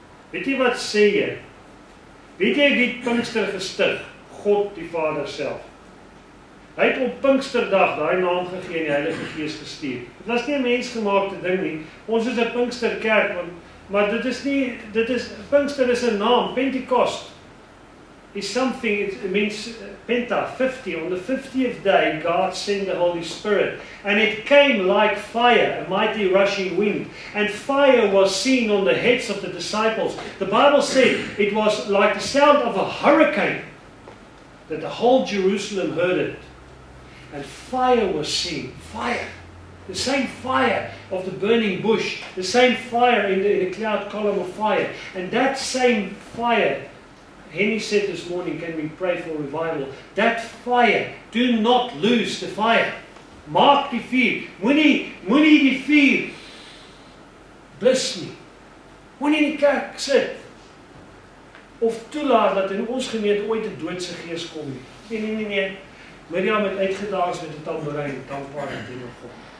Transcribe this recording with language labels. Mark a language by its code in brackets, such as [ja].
[af] Weet jy wat sê jy? Weet jy wie Pinkster gestig? God die Vader self. Hy het op Pinksterdag daai naam gegee en die Heilige Gees gestuur. Dit was nie 'n mensgemaakte ding nie. Ons is 'n Pinksterkerk, maar Pinkster is 'n naam, Pentekost. [en] is something, it means penta, 50. On the 50th day, God sent the Holy Spirit. And it came like fire, a mighty rushing wind. And fire was seen on the heads of the disciples. The Bible said it was like the sound of a hurricane, that the whole Jerusalem heard it. And fire was seen. Fire. The same fire of the burning bush. The same fire in the cloud column of fire. And that same fire, Henny said this morning, can we pray for revival? That fire, do not lose the fire. [af] Maak die vuur. Moenie die vuur blus nie. Moenie in die kerk sit of toelaat dat in ons gemeente ooit 'n doodse gees kom nie. Nee. Miriam het uitgedaans met 'n tamboerijn, dankbaar teenoor God.